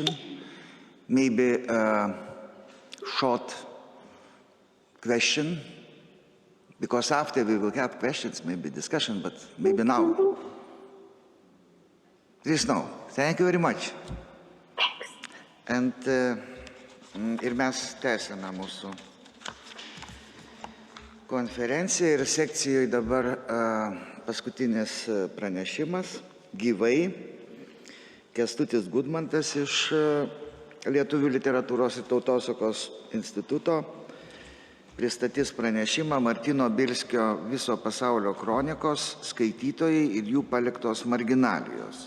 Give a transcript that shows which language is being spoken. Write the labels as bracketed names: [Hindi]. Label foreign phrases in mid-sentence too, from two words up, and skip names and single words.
[English] Maybe a short question, because after we will have questions, maybe discussion, but maybe now. Please now. Thank you very much. Thanks. [Lithuanian] And ir mes tęsime mūsų konferenciją ir sekcijoje dabar paskutinis pranešimas gyvai. Kęstutis Gudmantas iš Lietuvių literatūros ir tautosakos instituto pristatys pranešimą Martyno Bielskio Viso pasaulio kronikos skaitytojai ir jų paliktos marginalijos.